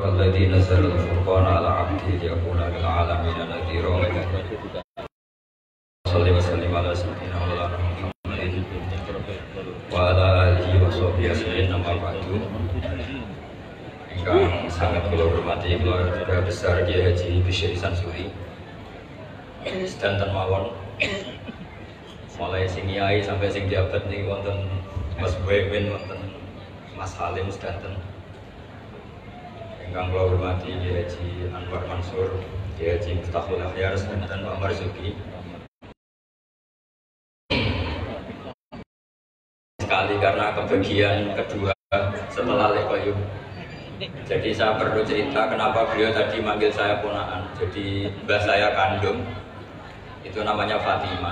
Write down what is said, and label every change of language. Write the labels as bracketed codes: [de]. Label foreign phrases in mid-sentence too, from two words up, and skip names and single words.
[ar] الذي نزل الفرقان على عبده ليكون للعالمين نذيرا صل وسلم على سيدنا مولانا محمد وعلى آله وصحبه أجمعين أما بعد. [jv] Ingkang sangat kula hormati keluarga besar Kiai Haji Bisri Sansuri sedanten mawon mulai sing kiai sampai sing jabat niki wonten Mas Boymin, wonten Mas Halim sedanten. Ingkang kula hormati Kiai Haji Anwar Mansur, Kiai Haji Miftahul Akhyar sedanten Pak Marzuki. [id] Sekali karena kebagian kedua setelah Lekoyu. Jadi saya perlu cerita kenapa beliau tadi manggil saya ponakan. Jadi mbah saya kandung itu namanya Fatimah.